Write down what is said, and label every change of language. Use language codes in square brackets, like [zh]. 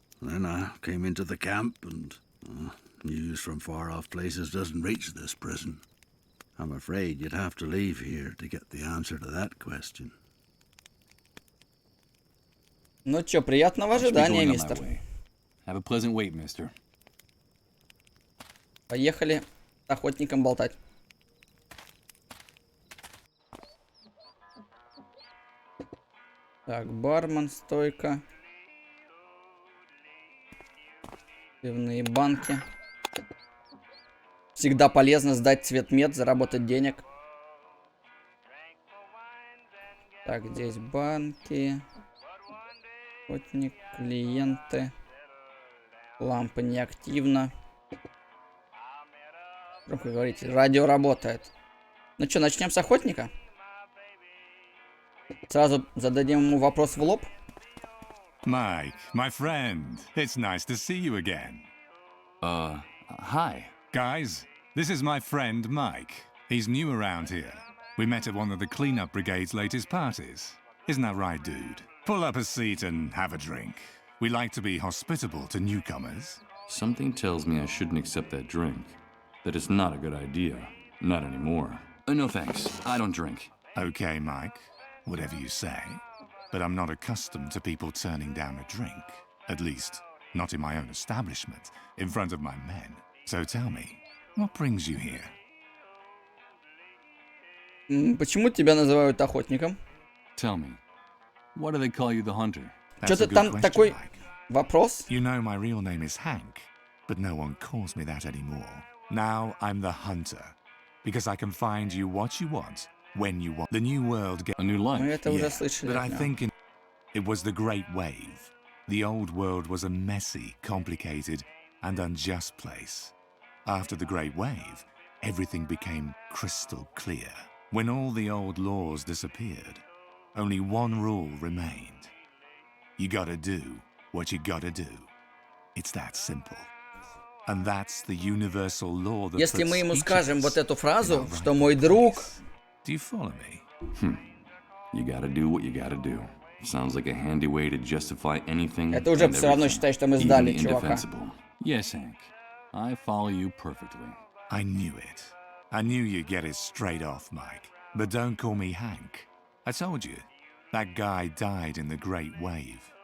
[en] Then I came into the camp, and news from far-off places doesn't reach this prison. I'm afraid you'd have to leave here to get the answer to that question. [ru] Ну чё, приятного [en] I'll be [ru] ожидания, [en] going on my [ru] мистер. [en] way. Have a pleasant wait, mister. [ru] Поехали с охотником болтать. Так, бармен, стойка. Пивные банки. Всегда полезно сдать цветмет, заработать денег. Так, здесь банки. Охотник, клиенты. Лампа неактивна. Громко говорите, радио работает. Ну что, начнем с охотника? Сразу зададим ему вопрос в лоб. [en] Mike, my friend, it's nice to see you again. Hi. Guys, this is my friend Mike. He's new around here. We met at one of the cleanup brigade's latest parties. Isn't that right, dude? Pull up a seat and have a drink. We like to be hospitable to newcomers. Something tells me I shouldn't accept that drink. That it's not a good idea. Not anymore. No thanks. I don't drink. Okay, Mike. Whatever you say. But I'm not accustomed to people turning down a drink. At least, not in my own establishment, in front of my men. So tell me, what brings you here? [ru] Почему тебя называют охотником? [en] Tell me, why do they call you the hunter? [ru] Что-то там такой Вопрос? [en] You know my real name is Hank, but no one calls me that anymore. Now I'm the hunter, because I can find you what you want, when you want. The new world gets a new life. [ru] Мы это уже слышали. [en] But I think it was the Great Wave. The old world was a messy, complicated, and unjust place. After the Great Wave, everything became crystal clear. When all the old laws disappeared, only one rule remained. You gotta do what you gotta do. It's that simple. And that's the universal law that [ru] Если мы ему скажем вот эту фразу, что мой друг... [en] Do you follow me? You gotta do what you gotta do. Sounds like a handy way to justify anything. [ru] Это уже все равно считай, что мы сдали чувака. [en] Yes, Hank. I follow you perfectly. I knew it. I knew you'd get it straight off, Mike. But don't call me Hank. I told you, that guy died in the Great Wave.